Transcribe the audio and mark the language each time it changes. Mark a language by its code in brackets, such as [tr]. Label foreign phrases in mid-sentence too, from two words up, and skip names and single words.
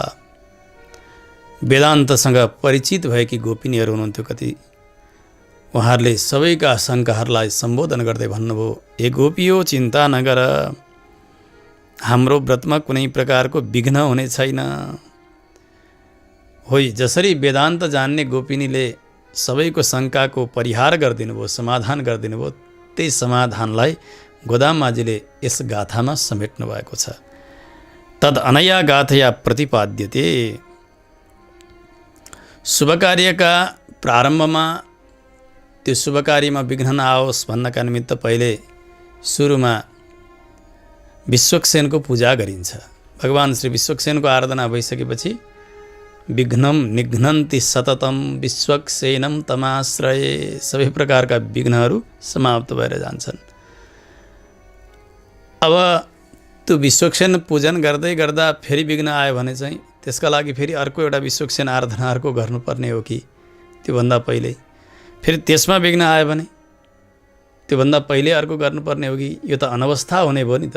[ne] वेदान्तसँग परिचित भएकी गोपिनीहरू हुनुहुन्थ्यो कति, उहाँहरूले सबैका शङ्काहरूलाई सम्बोधन गर्दै भन्नुभयो, ए गोपियो चिन्ता नगर, हाम्रो व्रतमा कुनै प्रकारको विघ्न हुने छैन। होइ, जसरी वेदान्त जान्ने गोपिनीले सबैको शङ्काको परिहार गरिदिनु भयो, समाधान गरिदिनु भयो, त्यही समाधानलाई गोदाममाझीले यस गाथामा समेट्नु भएको छ। [sa] तद अनया गाथया प्रतिपाद्यते। [ne] शुभ कार्यका प्रारम्भमा त्यो शुभ कार्यमा विघ्न नआओस् भन्नका निमित्त पहिले सुरुमा विश्वक्सेनको पूजा गरिन्छ। भगवान श्री विश्वक्सेनको आराधना भइसकेपछि [sa] विघ्नं निघ्नन्ति सततम विश्वक्सेनं तमाश्रये, [ne] सबै प्रकारका विघ्नहरू समाप्त भएर जान्छन्। अब त्यो विश्वक्सेन पूजन गर्दै गर्दा फेरि विघ्न आयो भने चाहिँ त्यसका लागि फेरि अर्को एउटा विश्वक्सेन आराधना अर्को गर्नुपर्ने हो कि त्योभन्दा पहिले फेरि त्यसमा विघ्न आयो भने त्योभन्दा पहिले अर्को गर्नुपर्ने हो कि यो त अनवस्था हुने भयो नि त।